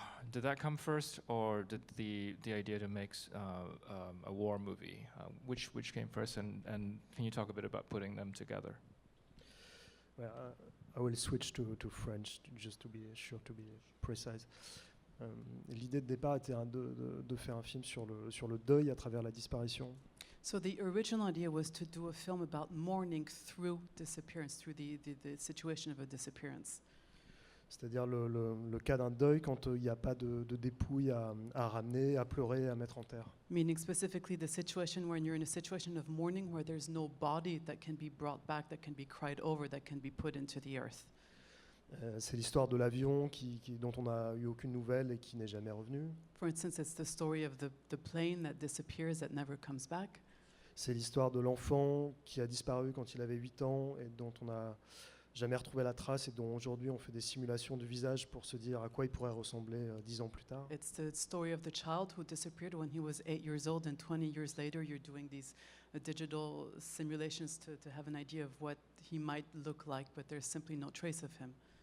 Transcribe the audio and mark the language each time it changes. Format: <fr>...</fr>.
<en>Did that come first, or did the idea to make a war movie? Which came first, and can you talk a bit about putting them together? Well, I will switch to French just to be sure to be precise.</en> <fr>L'idée de départ était de faire un film sur le deuil à travers la disparition.</fr> <en>So the original idea was to do a film about mourning through disappearance, through the situation of a disappearance.</en> <fr>C'est-à-dire le cas d'un deuil quand il n'y a pas de dépouille à ramener, à pleurer, à mettre en terre.</fr> <en>Meaning specifically the situation when you're in a situation of mourning where there's no body that can be brought back, that can be cried over, that can be put into the earth.</en> <fr>C'est l'histoire de l'avion dont on n'a eu aucune nouvelle et qui n'est jamais revenu.</fr> <en>For instance, it's the story of the plane that disappears, that never comes back.</en> <fr>C'est l'histoire de l'enfant qui a disparu quand il avait 8 ans et dont on n'a jamais retrouvé la trace et dont aujourd'hui on fait des simulations de visage pour se dire à quoi il pourrait ressembler 10 ans plus tard.</fr> <en>It's the story of the child who disappeared when he was 8 years old, and 20 years later you're doing these digital simulations to have an idea of what he might look like, but there's simply no trace of him.</en>